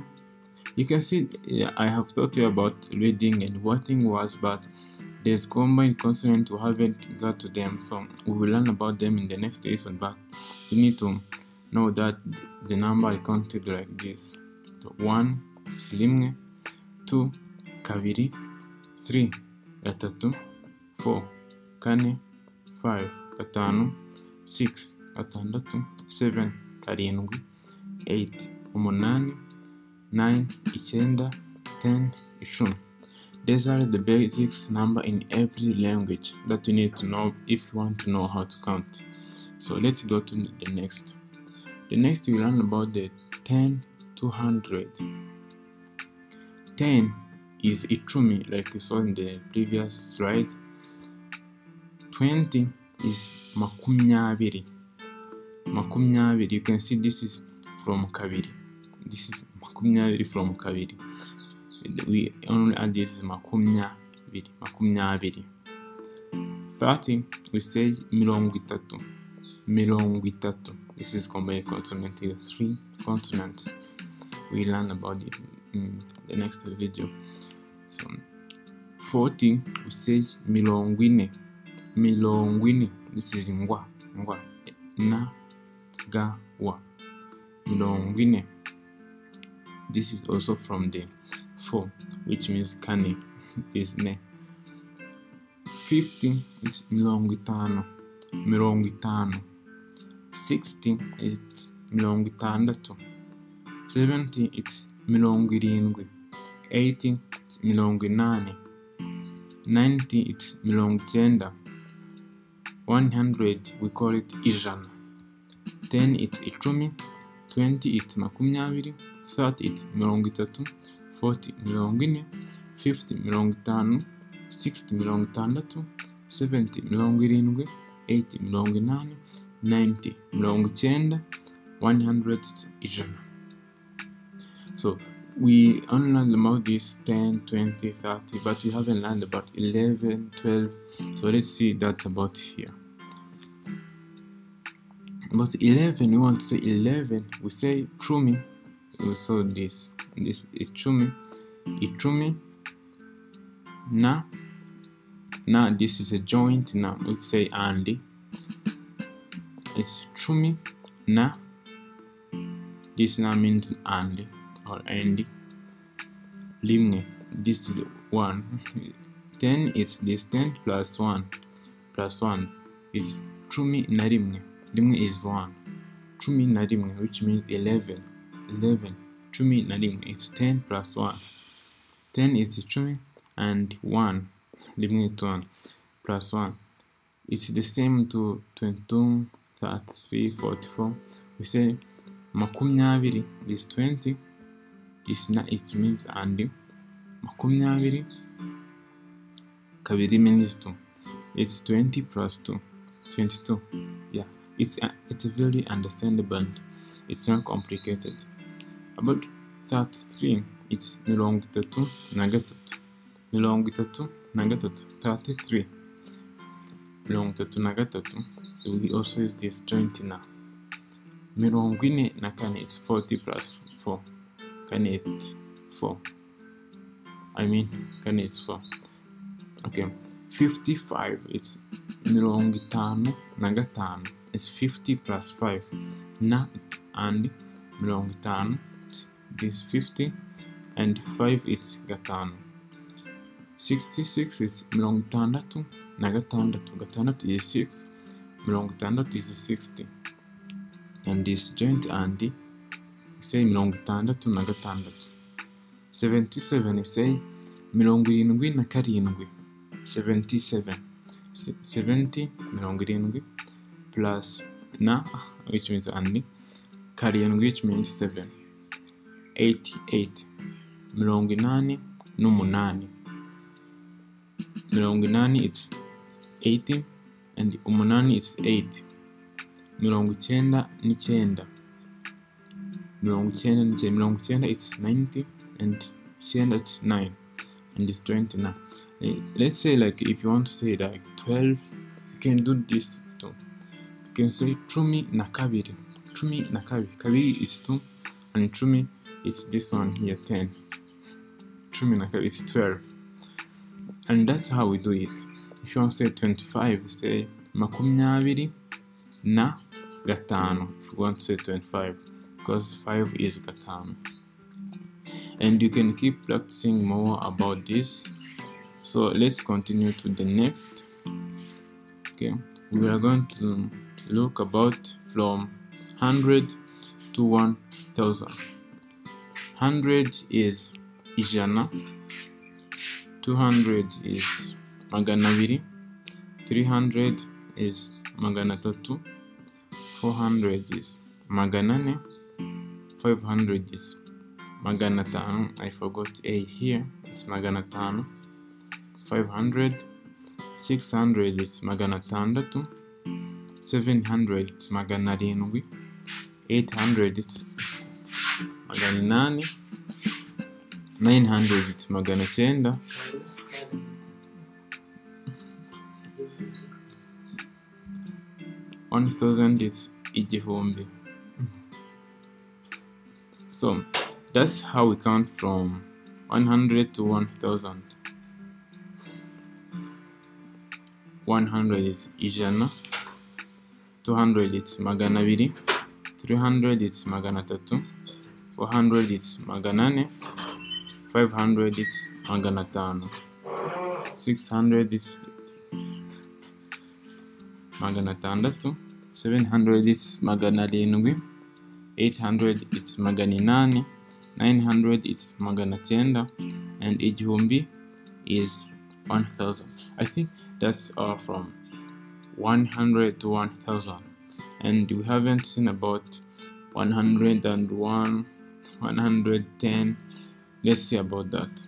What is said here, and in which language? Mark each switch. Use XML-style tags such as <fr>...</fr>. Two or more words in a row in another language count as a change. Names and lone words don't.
<en>You can see I have taught you about reading and writing words, but there's combined consonants we haven't got to them, so we will learn about them in the next lesson. But you need to know that the number is counted like this. So 1 is rimwe, 2 kabiri, 3 gatatu, 4 kane, 5 gatanu, 6 gatandatu, 7 karindwi, 8 umunani, 9 icyenda, 10 icumi. These are the basics number in every language that you need to know if you want to know how to count. So let's go to the next. The next we learn about the 10 to 100. 10 is icumi, like we saw in the previous slide. 20 is makumyabiri. Makumyabiri, you can see this is from kabiri. This is makumyabiri from kabiri. We only add this makumyabiri. 30 we say</en> <rw>mirongo itatu.</rw> <en>This is combined consonant with 3 consonants. We learn about it in the next video. So 40 we say</en> <rw>mirongo ine.</rw> <en>This is ngwa, na, ga, wa.</en> <rw>Mirongo ine.</rw> <en>This is also from the 4, which means kane, this ne. 50 is</en> <rw>mirongo itanu.</rw> <en>60 it's</en> <rw>mirongo itandatu.</rw> <en>70 it's</en> <rw>mirongo irindwi.</rw> <en>80 it's</en> <rw>mirongo inani.</rw> <en>90 it's</en> <rw>mirongo icyenda.</rw> <en>100 we call it ijana. 10 it's icumi. 20 it's makumyabiri. 30 it's</en> <rw>mirongo itatu.</rw> <en>40</en> <rw>mirongo ine.</rw> <en>50</en> <rw>mirongo itanu.</rw> <en>60</en> <rw>mirongo itandatu.</rw> <en>70</en> <rw>mirongo irindwi.</rw> <en>80</en> <rw>mirongo inani.</rw> <en>90</en> <rw>mirongo icyenda.</rw> <en>100 it's ijana. So we only learned about this 10, 20, 30, but we haven't learned about 11, 12. So let's see that about here. But 11, we want to say 11, we say chumi. We saw this is chumi. Na, this is a joint. Now we say andi. It's</en> <rw>chumi na.</rw> <en>This now means andi or andi. Rimwe, this is 1. 10 it's this 10 plus 1 is</en> <rw>chumi na rimwe.</rw> <en>Rimwe is 1.</en> <rw>Chumi na rimwe,</rw> <en>which means 11.</en> <rw>Chumi na rimwe,</rw> <en>it's 10 plus 1. 10 is chumi and 1. Rimwe is 1 plus 1. It's the same to 22, 33, 44. We say makumyabiri is 20. This na it means and</en> <rw>makumyabiri kabiri</rw> <en>means 2. It's 20 plus 2. 22. Yeah. it's very understandable and it's not complicated. About 33, it's</en> <rw>mirongo itatu na gatatu. Mirongo itatu na gatatu, 33. Mirongo itatu na gatatu,</rw> <en>we also use this joint na.</en> <rw>Mirongo ine na kane</rw> <en>is 40 plus 4. Kane it's 4. Kane is 4. Okay. 55, it's</en> <rw>mirongo itanu na gatanu.</rw> <en>It's 50 plus 5. Na and</en> <rw>mirongo itanu,</rw> <en>this 50 and 5 it's gatanu. 66 is</en> <rw>mirongo itandatu na gatandatu.</rw> <en>Gatandatu is 6.</en> <rw>Mirongo itandatu</rw> <en>is 60. And this joint and say</en> <rw>mirongo itandatu na gatandatu.</rw> <en>77 say</en> <rw>mirongo irindwi na karindwi.</rw> <en>77. 70</en> <rw>mirongo irindwi</rw> <en>plus na, which means and karindwi, which means 7. 88</en> <rw>mirongo inani n'umunani. Mirongo inani</rw> <en>it's 80 and umunani it's 8.</en> <rw>Mirongo icyenda n'icyenda. Mirongo icyenda n'icyenda. Mirongo icyenda</rw> <en>it's 90 and icyenda it's 9 and it's 29. Let's say like if you want to say like 12, you can do this too. You can say</en> <rw>cumi na kabiri. Cumi na kabiri.</rw> <en>Kabiri is 2 and cumi is this one here 10.</en> <rw>Cumi na kabiri</rw> <en>is 12. And that's how we do it. If you want to say 25, say</en> <rw>makumyabiri na gatanu.</rw> <en>If you want to say 25, because 5 is gatanu. And you can keep practicing more about this. So let's continue to the next. Okay, we are going to look about from 100 to 1000. 100 is ijana. 200 is</en> <rw>magana abiri.</rw> <en>300 is</en> <rw>magana atatu.</rw> <en>400 is</en> <rw>magana ane.</rw> <en>500 is</en> <rw>magana atanu.</rw> <en>I forgot A here. It's</en> <rw>magana atanu.</rw> <en>500. 600 is</en> <rw>magana atandatu.</rw> <en>700 is</en> <rw>magana arindwi.</rw> <en>800 is</en> <rw>magana inani.</rw> <en>900 it's</en> <rw>magana cyenda.</rw> <en>1000 it's igihumbi. So that's how we count from 100 to 1000. 100 is ijana. 200 it's</en> <rw>magana abiri.</rw> <en>300 it's</en> <rw>magana atatu.</rw> <en>400 it's</en> <rw>magana ane.</rw> <en>500 it's</en> <rw>magana atanu.</rw> <en>600 is</en> <rw>magana atandatu.</rw> <en>700 it's</en> <rw>magana arindwi.</rw> <en>800 it's</en> <rw>magana inani.</rw> <en>900 it's</en> <rw>magana cyenda.</rw> <en>And igihumbi is 1000. I think that's all from 100 to 1000. And we haven't seen about 101, 110. Let's see about that.</en>